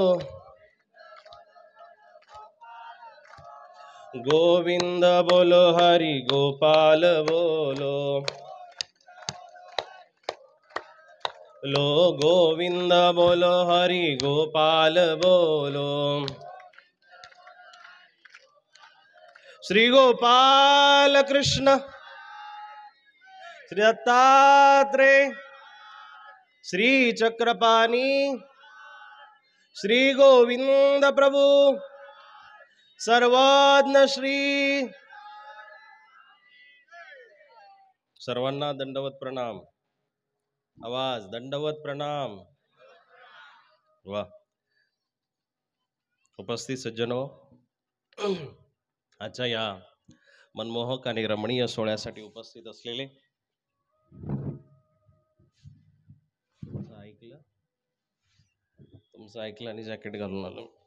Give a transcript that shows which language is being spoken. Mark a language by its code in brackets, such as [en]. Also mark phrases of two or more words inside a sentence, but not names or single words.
[hi] गोविंद बोलो हरि गोपाल बोलो. लो गोविंद बोलो हरि गोपाल बोलो. [mr] श्री गोपाल कृष्ण श्री दत्तात्रेय श्री चक्रपाणी श्री गोविंद प्रभु सर्वज्ञ श्री. सर्वांना दंडवत प्रणाम. आवाज. दंडवत प्रणाम. वा. उपस्थित सज्जनो, आजच्या या मनमोहक आणि रमणीय सोहळ्यासाठी उपस्थित असलेले तुमचं ऐकलं आणि जॅकेट घालून आलो.